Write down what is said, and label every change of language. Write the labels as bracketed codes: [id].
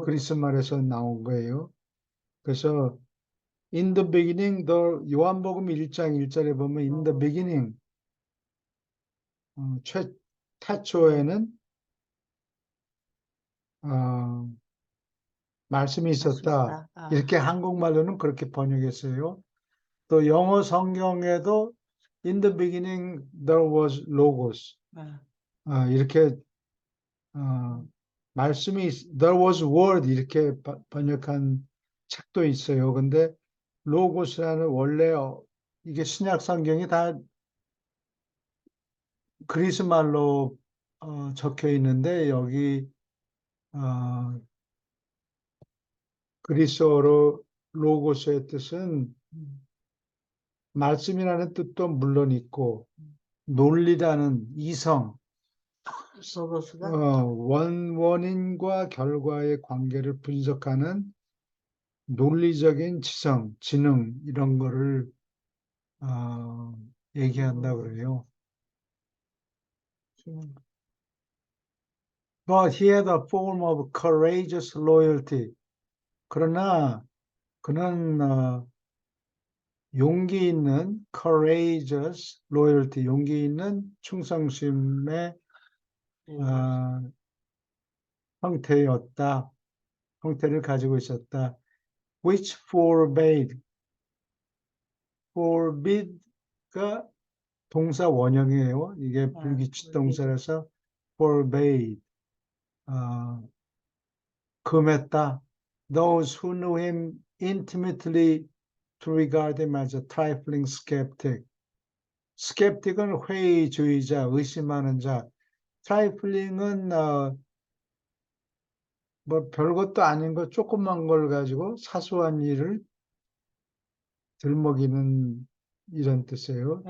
[ko] 그리스 말에서 나온 거예요. 그래서 [en] in the beginning, [ko] 요한복음 1장 1절에 보면 in the beginning, 태초에는 어, 말씀이 있었다. 말씀이다. 아, 이렇게 한국말로는 그렇게 번역했어요. 또 영어 성경에도 [en] in the beginning there was logos. 아, [ko] 이렇게 말씀이 [en] there was word [ko] 이렇게 번역한 책도 있어요. 근데 로고스라는 원래 이게 신약 성경이 다 그리스 말로 적혀 있는데 여기 어, 그리스어로 로고스의 뜻은 말씀이라는 뜻도 물론 있고 논리라는 이성, 소고스가 원인과 결과의 관계를 분석하는 논리적인 지성, 지능 이런 거를 어, 얘기한다 그래요. 지금 [en] But he had a form of courageous loyalty. [ko] 그러나 그는 용기 있는 [en] courageous loyalty, [ko] 용기 있는 충성심의 어, 형태였다. 형태를 가지고 있었다. [en] Which forbade, [ko] forbide가 동사 원형이에요. 이게 불규칙 동사라서 forbade, 어, 금했다. [en] Those who knew him intimately to regard him as a trifling skeptic. [ko] skeptic은 회의주의자, 의심하는 자. trifling은 뭐 별것도 아닌 거 조그만 걸 가지고 사소한 일을 들먹이는 이런 뜻이에요.